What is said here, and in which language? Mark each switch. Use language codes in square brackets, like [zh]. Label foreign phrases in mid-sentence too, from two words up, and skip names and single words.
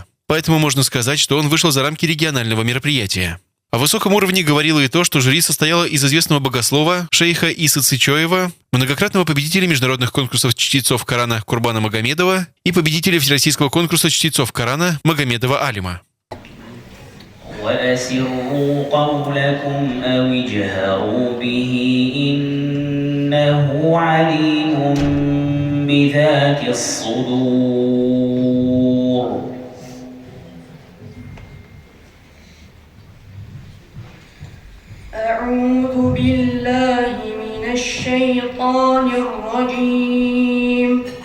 [ru] Поэтому можно сказать, что он вышел за рамки регионального мероприятия. О высоком уровне говорило и то, что жюри состояло из известного богослова шейха Исы Цычоева, многократного победителя международных конкурсов чтецов Корана Курбана Магомедова и победителя Всероссийского конкурса чтецов Корана Магомедова Алима. [ar] وأسروا قولكم أو اجهروا به إنه عليم بذات الصدور. أعوذ بالله من الشيطان الرجيم.